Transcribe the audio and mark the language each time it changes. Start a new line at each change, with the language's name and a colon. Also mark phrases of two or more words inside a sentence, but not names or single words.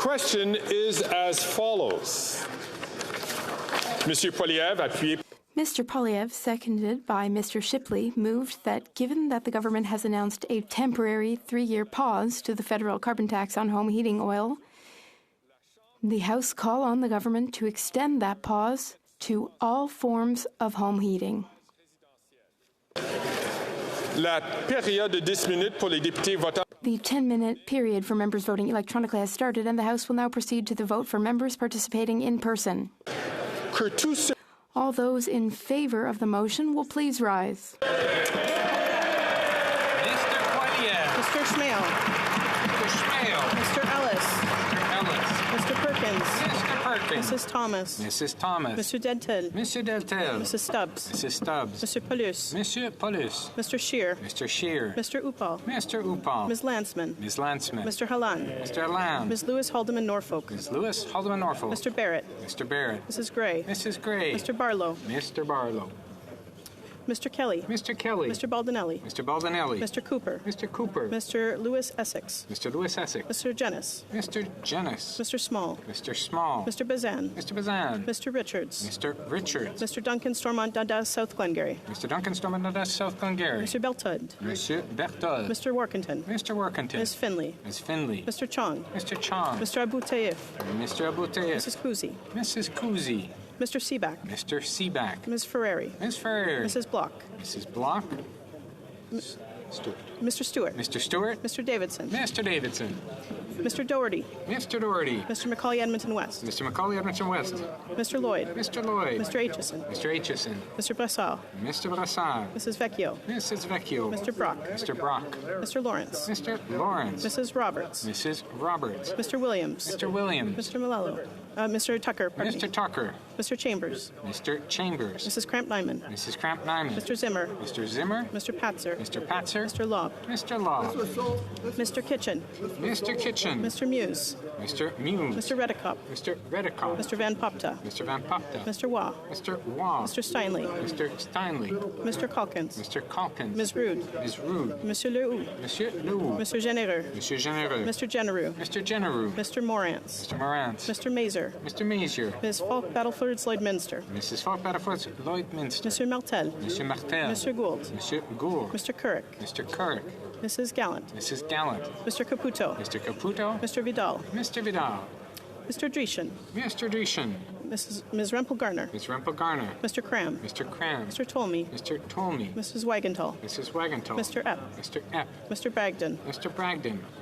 English: question is as follows.
French: Monsieur Poilievre, appuyé.
English: Mr. Poilievre, seconded by Mr. Shipley, moved that given that the government has announced a temporary 3-year pause to the federal carbon tax on home heating oil, the House call on the government to extend that pause to all forms of home heating.
French: La période de 10 minutes pour les députés votants.
English: The 10-minute period for members voting electronically has started, and the House will now proceed to the vote for members participating in person. All those in favor of the motion will please rise. Mr. Poilievre. Mr. Schmale. Mr. Schmale. Mr. Ellis. Mr. Ellis. Mr. Perkins. Mr. Perkins. Mrs. Thomas. Mrs. Thomas. Mr. Dentel. Mr. Deltel. Mrs. Stubbs. Mrs. Stubbs. Mr. Paulus.
French: Monsieur Paulus.
English: Mr. Scheer. Mr. Scheer. Mr. Upal. Mr. Upal. Ms. Landsman. Ms. Landsman. Mr. Halland. Mr. Lamb. Ms. Lewis Haldeman Norfolk. Ms. Lewis Haldeman Norfolk. Mr. Barrett. Mr. Barrett. Mrs. Gray. Mrs. Gray. Mr. Barlow. Mr. Barlow. Mr. Kelly. Mr. Kelly. Mr. Baldinelli. Mr. Baldinelli. Mr. Cooper. Mr. Cooper. Mr. Lewis Essex. Mr. Lewis Essex. Mr. Jennis. Mr. Jennis. Mr. Small. Mr. Small. Mr. Bazan. Mr. Bazan. Mr. Richards. Mr. Richards. Mr. Duncan Stormont Dada, South Glengarry. Mr. Duncan Stormont South Glengarry. Mr. Beltud.
French: Monsieur Berthold.
English: Mr. Workington. Mr. Workington. Ms. Finley. Ms. Finley. Mr. Chong. Mr. Chong. Mr. Abu Taif. Mr. Abu Taif. Mrs. Kuzi. Mrs. Kuzi. Mr. Seaback. Mr. Seaback. Ms. Ferrari. Ms. Ferrari. Mrs. Block. Mrs. Block. Stewart. Mr. Stewart. Mr. Stewart. Mr. Davidson. Mr. Davidson. Mr. Doherty. Mr. Doherty. Mr. Macaulay Edmonton West. Mr. Macaulay Edmonton West. Mr. Lloyd. Mr. Lloyd. Mr. Aitchison. Mr. Aitchison. Mr. Brassard. Mr. Brassard. Mrs. Vecchio. Mrs. Vecchio. Mr. Brock. Mr. Brock. Mr. Lawrence. Mr. Lawrence. Mrs. Roberts. Mrs. Roberts. Mr. Williams. Mr. Williams. Mr. Malello. Mr. Tucker. Pardon me. Mr. Tucker. Mr. Chambers. Mr. Chambers. Mrs. Cramp-Nyman. Mrs. Cramp-Nyman. Mr. Zimmer. Mr. Zimmer. Mr. Patzer. Mr. Patzer. Mr. Law. Mr. Law. Mr. Kitchen. Mr. Kitchen. Mr. Muse. Mr. Muse. Mr. Redicop. Mr. Redicott. Mr. Van Popta. Mr. Van Popta. Mr. Waugh. Mr. Waugh. Mr. Steinley. Mr. Steinley. Mr. Calkins. Mr. Calkins. Ms. Rude. Ms. Rude.
French: Monsieur Lehoux. Monsieur Lehoux.
English: Mr. Genereux.
French: Monsieur Genereux.
English: Mr. Genereux. Mr. Genereux. Mr. Morantz. Mr. Morantz. Mr. Mazer. Mr. Mazier. Ms. Falk Battleford's Lloydminster. Mrs. Falk Battleford's Lloydminster.
French: Monsieur Martel. Monsieur Martel.
English: Mr. Gould.
French: Monsieur Gould.
English: Mr. Currick. Mr. Kirk. Mrs. Gallant. Mrs. Gallant. Mr. Caputo. Mr. Caputo. Mr. Vidal. Mr. Vidal. Mr. Dreeshen. Mr. Dreeshen. Ms. Rempel Garner. Ms. Rempel Garner. Mr. Cram. Mr. Cram. Mr. Tolmie. Mr. Tolmie. Mrs. Wagenthal. Mrs. Wagenthal. Mr. Epp. Mr. Epp. Mr. Bragdon. Mr. Bragdon.